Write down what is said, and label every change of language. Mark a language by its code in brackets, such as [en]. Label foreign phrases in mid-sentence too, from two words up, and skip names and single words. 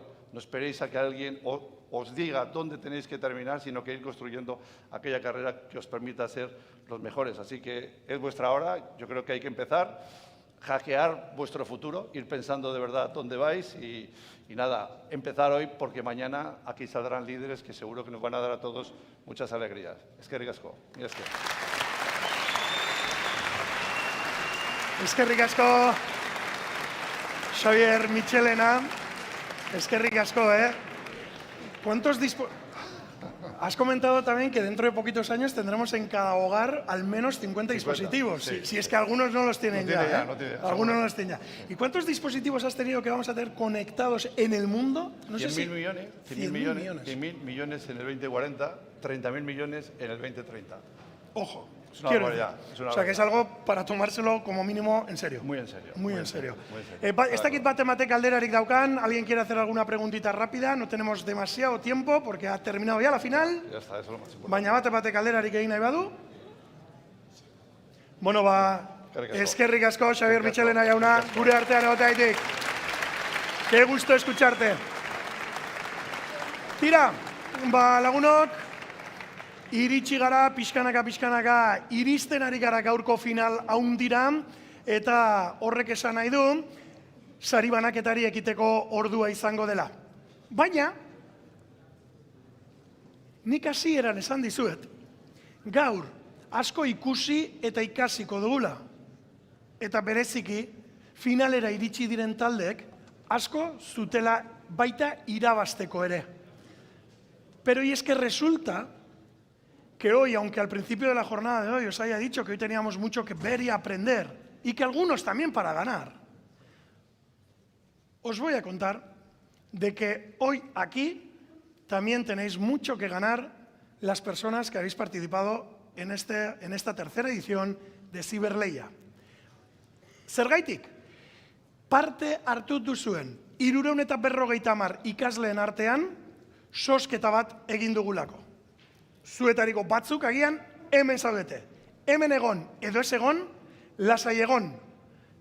[es] No esperéis a que alguien os diga dónde tenéis que terminar, sino que ir construyendo aquella carrera que os permita ser los mejores. Así que es vuestra hora, yo creo que hay que empezar, hackear vuestro futuro, ir pensando de verdad dónde vais y nada, empezar hoy porque mañana aquí saldrán líderes que seguro que nos van a dar a todos muchas alegrías. [eu] Eskerrik asko. Eskerrik asko, Xabier Michelena. Eskerrik asko, [es] Has comentado también que dentro de poquitos años tendremos en cada hogar al menos 50 dispositivos. Sí, si es que algunos no los tienen ya. No tiene, algunos no los tienen ya. ¿Y cuántos dispositivos has tenido que vamos a tener conectados en el mundo? No sé 100.000 millones. 100.000 millones en el 2040, 30.000 millones en el 2030. Ojo. Es una barbaridad. O sea, que es algo para tomárselo como mínimo en serio. Muy en serio. Muy en serio. [eu] Esta kit bate galderarik daukan. [es] ¿Alguien quiere hacer alguna preguntita rápida? No tenemos demasiado tiempo porque ha terminado ya la final. Ya está, eso es lo más importante. [eu] Baina bate galderarik egin nahi badu. Bueno, eskerrik asko, Xabier Michelena jauna, gure artean egoteagatik. [es] Qué gusto escucharte. [eu] Tira, lagunok. Iritsi gara, pixkanaka, iristen ari gara gaurko final haundira, eta horrek esan nahi du, sari banaketari ekiteko ordua izango dela. Baina, nik hasieran esan dizuet, gaur asko ikusi eta ikasiko dugula. Eta bereziki, finalera iritsi diren taldeek, asko zutela baita irabazteko ere. [es] Pero y es que resulta que hoy, aunque al principio de la jornada de hoy os haya dicho que hoy teníamos mucho que ver y aprender, y que algunos también para ganar, os voy a contar de que hoy aquí también tenéis mucho que ganar las personas que habéis participado en esta tercera edición de Ciberleia. [eu] Zergaitik, parte hartu duzuen 350 ikasleen artean sosketa bat egin dugulako. Zuetariko batzuk agian hemen zaudete. Hemen egon edo ez egon, lasai egon.